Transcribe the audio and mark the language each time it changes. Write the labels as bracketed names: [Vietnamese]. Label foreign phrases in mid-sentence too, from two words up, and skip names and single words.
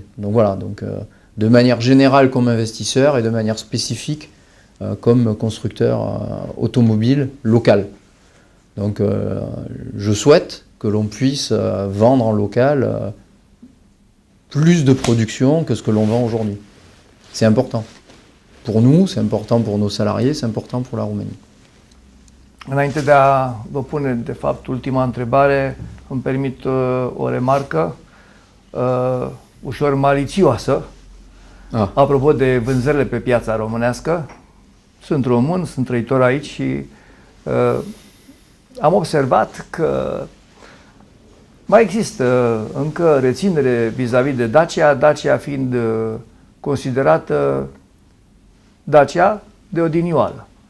[French] Donc voilà, donc, de manière générale comme investisseur et de manière spécifique comme constructeur automobile local. Donc je souhaite que l'on puisse vendre en local plus de production que ce que l'on vend aujourd'hui. C'est important. Pour nous, c'est important pour nos salariés, c'est important pour la Roumanie. [Romanian] Înainte de a vă pune, de fapt, ultima întrebare, îmi permit o remarcă ușor malițioasă. Apropo de vânzările pe piața românească. Sunt român, sunt trăitor aici și am observat că mai există încă reținere vis-a-vis de Dacia, Dacia fiind considerată Dacia de odinioară.